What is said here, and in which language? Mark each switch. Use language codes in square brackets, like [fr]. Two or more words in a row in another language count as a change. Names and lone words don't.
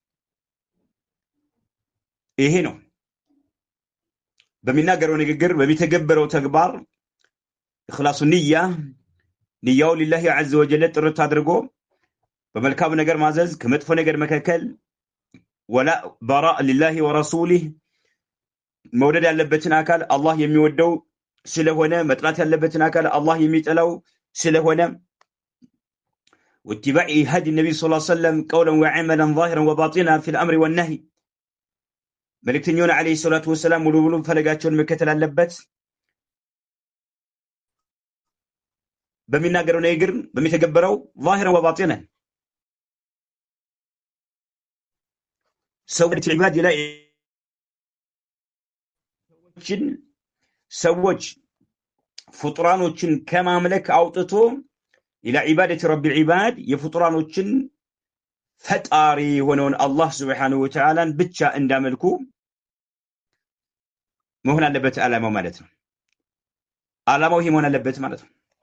[am] ይሄ ነው በሚናገረው ንግግር በሚተገበረው ተግባር ኢኽላሱ ንያው [ar] لله عز وجل [am] ጥርት አድርጎ በመልካም ነገር ማዘዝ ከመጥፎ ነገር መከልከል [ar] ولا براء لله ورسوله [am] መውደድ ያለበትን አካል አላህ የሚወደው ስለሆነ መጥላት ያለበትን አካል አላህ የሚጠላው ስለሆነ [ar] واتباع هدي النبي صلى الله عليه وسلم قولا وعملا ظاهرا وباطنا في الامر والنهي መልእክተኛውን عليه الصلاة والسلام [am] ሙሉ ሙሉ ፈለጋቸውን መከተል አለበት በሚናገረው ነገር በሚተገበረው [ar] ظاهرا وباطنا [am] ሰዎች ዒባድ ላይ ሰዎች ፍጡራኖችን ከማምለክ አውጥቶ [ar] إلى عبادة رب العباد [am] የፍጡራኖችን ፈጣሪ የሆነውን አላህ [ar] سبحانه وتعالى [am] ብቻ እንዳመልኩ መሆን አለበት ዓላማው ማለት ነው። ዓላማው ይሄ መሆን አለበት ማለት ነው።